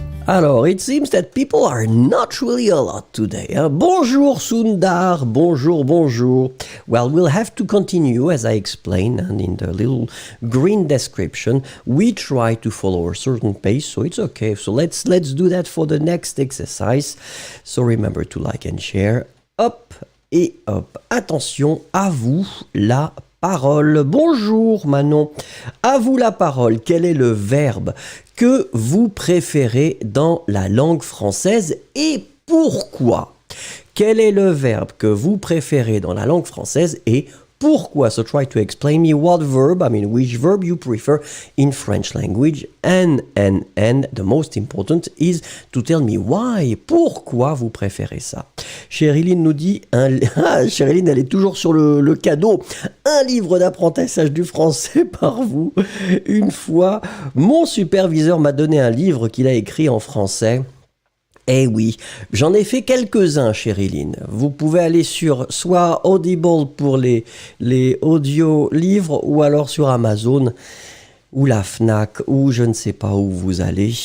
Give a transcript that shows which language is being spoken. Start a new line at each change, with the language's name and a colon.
English: Alors, it seems that people are not really a lot today. Hein?
French: Bonjour Sundar, bonjour, bonjour.
English: Well, we'll have to continue as I explained, and in the little green description, we try to follow a certain pace, so it's okay. So let's do that for the next exercise. So remember to like and share. Hop et hop.
French: Attention, à vous la parole. Bonjour Manon, à vous la parole. Quel est le verbe que vous préférez dans la langue française et pourquoi? Quel est le verbe que vous préférez dans la langue française et pourquoi?
English: So try to explain me which verb you prefer in French language and the most important is to tell me why.
French: Pourquoi vous préférez ça? Chériline nous dit, Chériline elle est toujours sur le cadeau, un livre d'apprentissage du français par vous. Une fois, mon superviseur m'a donné un livre qu'il a écrit en français. Eh oui, j'en ai fait quelques-uns, Chériline. Vous pouvez aller sur soit Audible pour les audio-livres ou alors sur Amazon ou la Fnac ou je ne sais pas où vous allez.